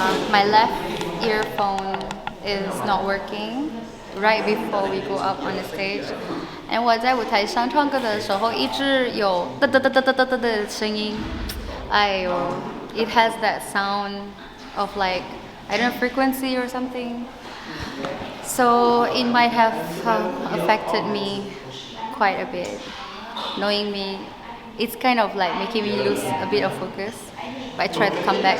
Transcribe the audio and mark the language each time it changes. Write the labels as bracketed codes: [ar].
[en] My left earphone is not working right before we go up on the stage. [zh] And 我在舞台上唱歌的时候，一直有哒哒哒哒哒哒哒的声音。 [en] 哎呦 ，it has that sound of like I don't know frequency or something. So it might have affected me quite a bit. Knowing me, it's kind of like making me lose a bit of focus. But I try to come back.